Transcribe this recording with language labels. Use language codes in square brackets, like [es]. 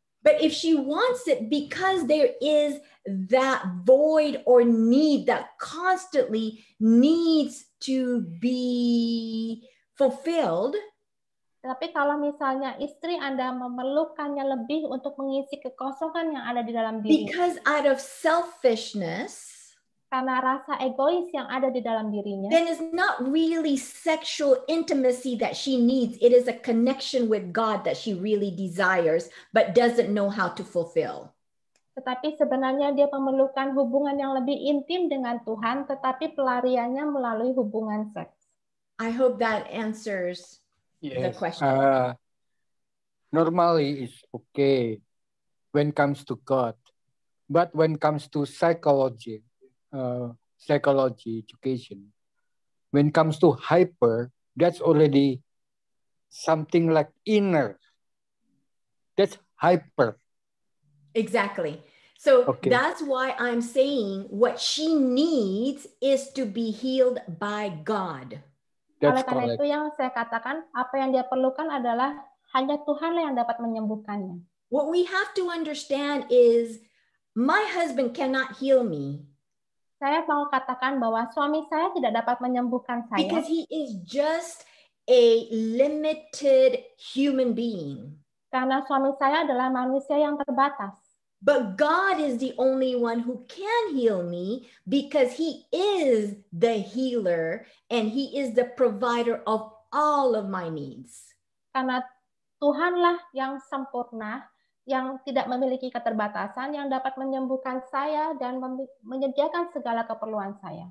[en] But if she wants it because there is that void or need that constantly needs to be fulfilled, [id] tapi kalau misalnya istri Anda memerlukannya lebih untuk mengisi kekosongan yang ada di dalam diri, [en] because out of selfishness, [id] karena rasa egois yang ada di dalam dirinya, [en] then it's not really sexual intimacy that she needs. It is a connection with God that she really desires, but doesn't know how to fulfill. [id] Tetapi sebenarnya dia memerlukan hubungan yang lebih intim dengan Tuhan, tetapi pelariannya melalui hubungan seks. [en] I hope that answers the question. Normally it's okay when it comes to God, But when it comes to psychology education, when it comes to hyper, that's already something like inner. That's hyper. Exactly. So Okay. that's why I'm saying what she needs is to be healed by God. That's [id] Oleh karena [en] correct. [id] itu yang saya katakan, apa yang dia perlukan adalah hanya Tuhanlah yang dapat menyembuhkannya. [en] What we have to understand is my husband cannot heal me [id] Saya mau katakan bahwa suami saya tidak dapat menyembuhkan saya [en] because he is just a limited human being. [id] karena suami saya adalah manusia yang terbatas. [en] But God is the only one who can heal me because he is the healer and he is the provider of all of my needs. [id] Karena Tuhanlah yang sempurna, yang tidak memiliki keterbatasan, yang dapat menyembuhkan saya dan menyediakan segala keperluan saya.